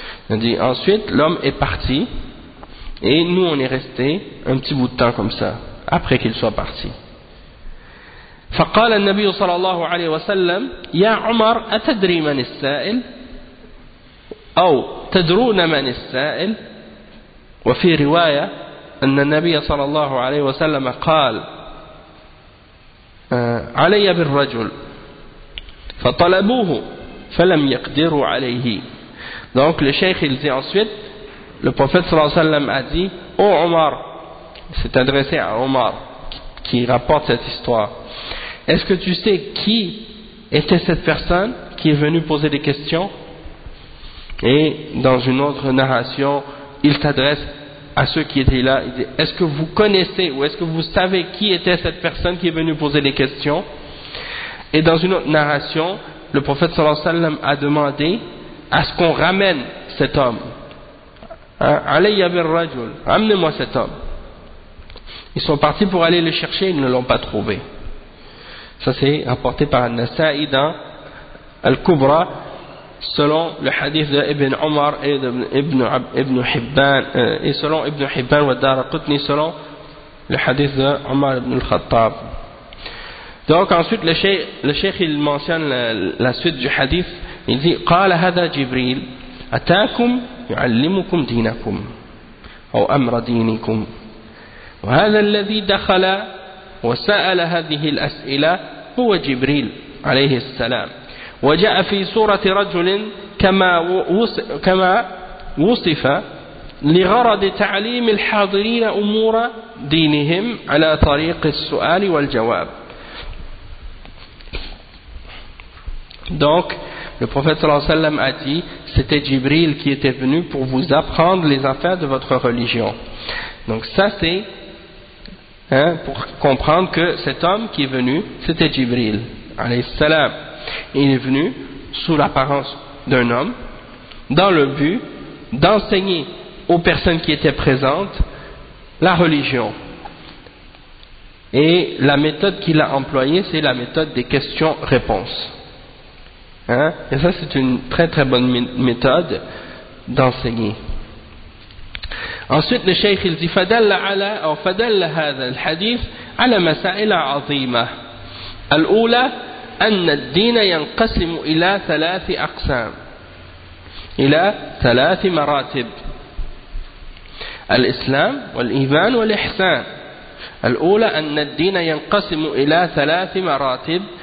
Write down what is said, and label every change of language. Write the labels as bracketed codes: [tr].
[fr] On dit, ensuite, l'homme est parti, et nous, on est resté un petit bout de temps comme ça, après qu'il soit parti. [ar] فَقَالَ النَّبِيُّ صَلَى اللَّهُ عَلَيْهِ وَسَلَّمُ يَا عُمَرْ أَتَدْرِي مَنِ السَّائِلِ أو تَدْرُونَ مَنِ السَّائِلِ وفي رواية أن النبي صلى الله عليه وسلم قال علي بالرجل فطلبوه فلم يقدروا عليه. [fr] Donc le cheikh il dit ensuite, le prophète sallallahu alayhi wa sallam a dit, ô Omar, s'est adressé à Omar qui rapporte cette histoire, est-ce que tu sais qui était cette personne qui est venue poser des questions? Et dans une autre narration, il s'adresse à ceux qui étaient là, il dit, est-ce que vous connaissez ou est-ce que vous savez qui était cette personne qui est venue poser des questions? Et dans une autre narration, le prophète sallallahu alayhi wa sallam a demandé à ce qu'on ramène cet homme. [ar] Alayya bir rajul, [fr] ramenez-moi cet homme. Ils sont partis pour aller le chercher, ils ne l'ont pas trouvé. Ça c'est rapporté par An-Nasa'i dans Al-Kubra, selon le hadith de Ibn Omar et de Ibn Hibban, et selon Ibn Hibban wa Dharqutni, selon le hadith de Omar ibn al-Khattab. Donc ensuite le cheikh il mentionne la suite du hadith. Il dit [ar] قال هذا جبريل أتاكم يعلمكم دينكم أو أمر دينكم وهذا الذي دخل وسأل هذه الأسئلة هو جبريل عليه السلام وجاء في سورة رجل كما وصف لغرض تعليم الحاضرين أمور دينهم على طريق السؤال والجواب. [fr] Donc, le prophète sallallahu alayhi wa sallam a dit, c'était Jibril qui était venu pour vous apprendre les affaires de votre religion. Donc ça c'est, pour comprendre que cet homme qui est venu, c'était Jibril, alayhi salam. Il est venu sous l'apparence d'un homme, dans le but d'enseigner aux personnes qui étaient présentes la religion. Et la méthode qu'il a employée, c'est la méthode des questions-réponses. Et ça, c'est une très très bonne méthode d'enseigner. Ensuite, le cheikh il dit [ar] Fadalla هذا الحديث على مسائل عظيمة. الأولى أن الدين ينقسم إلى ثلاث أقسام. إلى ثلاث مراتب. الإسلام والإيمان والإحسان. الأولى أن الدين ينقسم إلى ثلاث مراتب.